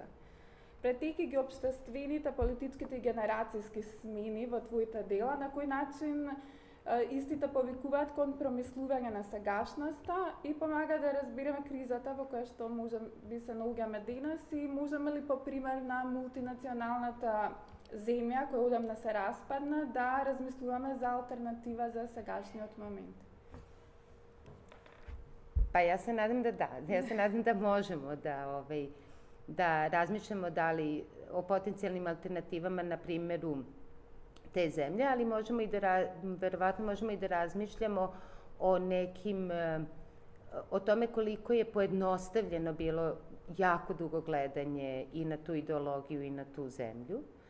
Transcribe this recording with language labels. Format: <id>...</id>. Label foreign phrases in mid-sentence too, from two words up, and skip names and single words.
<mk>Претеки ги општествените, политичките и генерацијски смени во твоите дела, на кој начин истите повикуваат кон промислување на сегашноста и помага да разбереме кризата во која што може би се наоѓаме денес и можеме ли по пример на мултинационалната земја која одамна се распадна да размислуваме за алтернатива за сегашниот момент.</mk> <sr>Pa ja se nadam da da. Ja se nadam da možemo da razmišljamo o potencijalnim alternativama na primjeru te zemlje, ali možemo verovatno možemo i da razmišljamo o tome koliko je pojednostavljeno bilo jako dugo gledanje i na tu ideologiju i na tu zemlju.</sr>